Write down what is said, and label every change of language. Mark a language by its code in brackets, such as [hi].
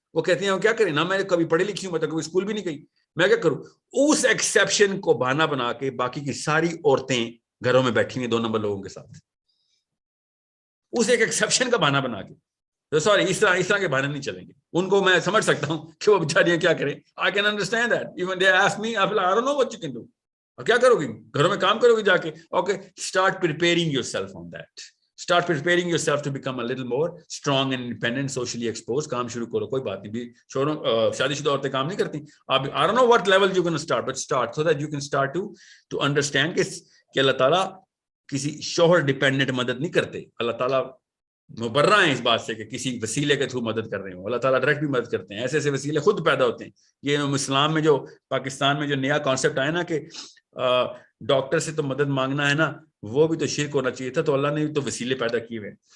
[ur] وہ کہتی ہیں کیا کریں, نہ میں کبھی پڑھی لکھی ہوں, میں تو کبھی اسکول بھی نہیں گئی, میں کیا کروں. اس ایکسیپشن کو بہانہ بنا کے باقی کی ساری عورتیں گھروں میں بیٹھی ہوئی 2 نمبر لوگوں کے ساتھ, اس ایک ایکسیپشن کا بہانہ بنا کے. سوری, اس طرح کے بہانے نہیں چلیں گے. ان کو میں سمجھ سکتا ہوں کہ وہ بیچاریاں کیا کریں. [en] I can understand that. Even they ask me, I don't know what you can do. [ur] اور کیا کرو گی, گھروں میں کام کرو گی جا کے. [en] Okay, start preparing yourself on that. Start preparing yourself to become a little more strong and independent, socially exposed. [ur] کام شروع کرو, کوئی بات نہیں. شادی شدہ عورتیں کام نہیں کرتی. [en] آپ I don't know what level you're going to start, but start so that you can start to understand [ur] کہ اللہ تعالیٰ کسی شوہر ڈیپینڈنٹ مدد نہیں کرتے. اللہ تعالیٰ مبرہ ہیں اس بات سے کہ کسی وسیلے کے تھرو مدد کر رہے ہوں. اللہ تعالیٰ ڈائریکٹ بھی مدد کرتے ہیں. ایسے ایسے وسیلے خود پیدا ہوتے ہیں. یہ اسلام میں جو پاکستان میں جو نیا کانسیپٹ آیا نا کہ ڈاکٹر سے تو مدد مانگنا ہے نا, وہ بھی تو شرک ہونا چاہیے تھا. تو اللہ نے بھی تو وسیلے پیدا کیے ہوئے.